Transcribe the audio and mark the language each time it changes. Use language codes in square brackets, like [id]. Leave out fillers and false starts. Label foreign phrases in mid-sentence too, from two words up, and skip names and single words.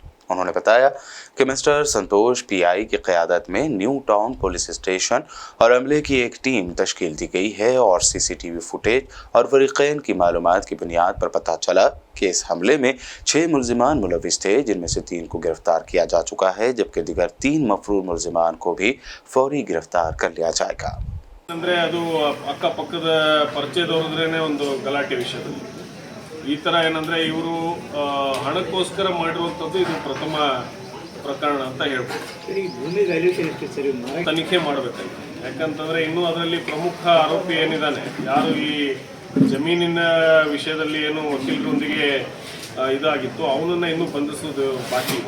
[ur] اُنہوں نے بتایا کہ مسٹر سنتوش PI کی قیادت میں نیو ٹاؤن پولیس اسٹیشن اور عملے کی ایک ٹیم تشکیل دی گئی ہے اور CCTV فوٹیج اور فریقین کی معلومات کی بنیاد پر پتہ چلا کہ اس حملے میں 6 ملزمان ملوث تھے، جن میں سے 3 کو گرفتار کیا جا چکا ہے، جبکہ دیگر 3 مفرور ملزمان کو بھی فوری گرفتار کر لیا جائے گا. [kn] ಅಂದರೆ ಅದು ಅಕ್ಕಪಕ್ಕದ ಪರಿಚಯದವರದ್ರೇನೆ ಒಂದು ಗಲಾಟೆ ವಿಷಯದಲ್ಲಿ ಈ ಥರ ಏನಂದರೆ ಇವರು ಹಣಕ್ಕೋಸ್ಕರ ಮಾಡಿರುವಂಥದ್ದು ಇದು ಪ್ರಥಮ ಪ್ರಕರಣ ಅಂತ ಹೇಳ್ಬೋದು. ತನಿಖೆ ಮಾಡಬೇಕಾಗಿದೆ, ಯಾಕಂತಂದರೆ ಇನ್ನೂ ಅದರಲ್ಲಿ ಪ್ರಮುಖ ಆರೋಪಿ ಏನಿದ್ದಾನೆ, ಯಾರು ಈ ಜಮೀನಿನ ವಿಷಯದಲ್ಲಿ ಏನು ವಕೀಲರೊಂದಿಗೆ ಇದಾಗಿತ್ತು ಅವನನ್ನು ಇನ್ನೂ ಬಂಧಿಸೋದು ಬಾಕಿ ಇದೆ.